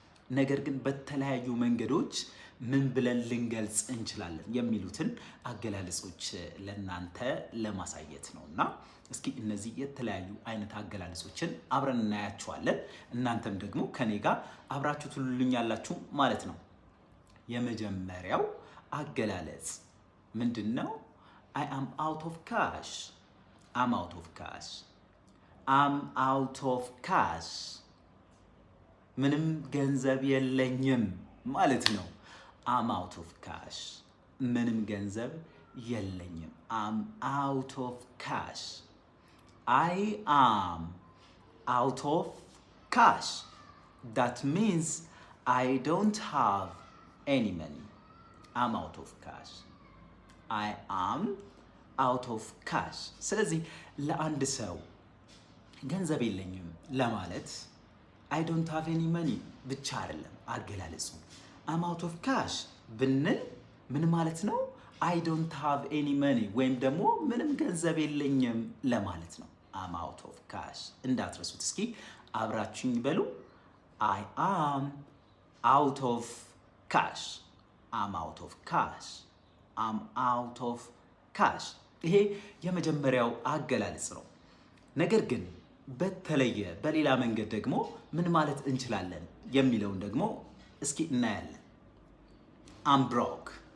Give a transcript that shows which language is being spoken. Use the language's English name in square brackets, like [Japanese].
[Amharic] ነገር ግን በተለያዩ መንገዶች ምን ብለን ልንገልጽ እንችላለን የሚሉትን አገላለጾች ለናንተ ለማሳየት ነውና እስኪ እነዚህ የተለያዩ አይነት አገላለጾችን አብረን እናያቸዋለን። እናንተም ደግሞ ከኔ ጋር አብራችሁ ትሉልኛላችሁ ማለት ነው። የመጀመሪያው አገላለጽ ምንድነው? [English] I am out of cash. I'm out of cash. I'm out of cash. [Amharic] ምንም ገንዘብ የለኝም ማለት ነው። [English] I'm out of cash. [Amharic] ምንም ገንዘብ የለኝም። [English] I'm out of cash. I am out of cash. That means I don't have any money. I'm out of cash. I am out of cash. [Amharic] ስለዚህ ለአንድ ሰው ገንዘብ የለኝም ለማለት [English] I don't have any money [Amharic] ብቻ አይደለም አገላለጹ። [English] I'm out of cash [Amharic] ብንል ምን ማለት ነው? [English] I don't have any money [Amharic] ወይም ደግሞ ምንም ገንዘብ የለኝም ለማለት ነው። [English] I'm out of cash [Amharic] እንዳትረሱት። እስኪ አብራችሁኝ በሉ። [English] I am out of cash. I'm out of cash. I'm out of cash. [Amharic] ይሄ የመጀመሪያው አገላለጽ ነው። ነገር ግን በተለየ በሌላ መንገድ ደግሞ ምን ማለት እንችላለን የሚለውን ደግሞ እስኪ እናያለን። [English] I'm broke.